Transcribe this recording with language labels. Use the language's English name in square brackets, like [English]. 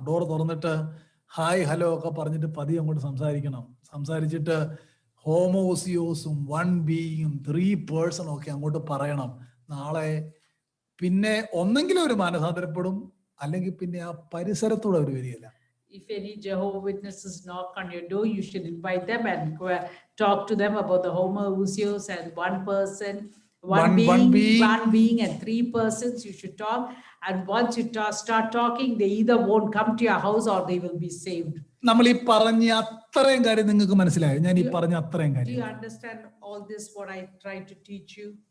[Malayalam] Door തുറന്നിട്ട് hi hello ഒക്കെ പറഞ്ഞിട്ട് പതിയെ അങ്ങോട്ട് സംസാരിക്കണം. സംസാരിച്ചിട്ട് ഹോമോസിയോസും 1 ബീയിങ്ങും 3 പേഴ്സണും ഒക്കെ അങ്ങോട്ട് പറയണം. നാളെ പിന്നെ ഒന്നെങ്കിലും ഒരു മാനസാന്തരപ്പെടും, അല്ലെങ്കിൽ പിന്നെ ആ പരിസരത്തൂടെ അവർ വരികയില്ല. [English] If any Jehovah's Witnesses knock on your door, you should invite them and talk to them about the homoousios and one person, one being and 3 persons. You should talk, and once you start talking, they either won't come to your house or they will be saved. [Malayalam] നമ്മൾ ഈ പറഞ്ഞ അത്രയും കാര്യം നിങ്ങൾക്ക് മനസ്സിലായോ? ഞാൻ ഈ പറഞ്ഞ അത്രയും [English] Do [Malayalam] കാര്യം [English] you understand all this, what I tried to teach you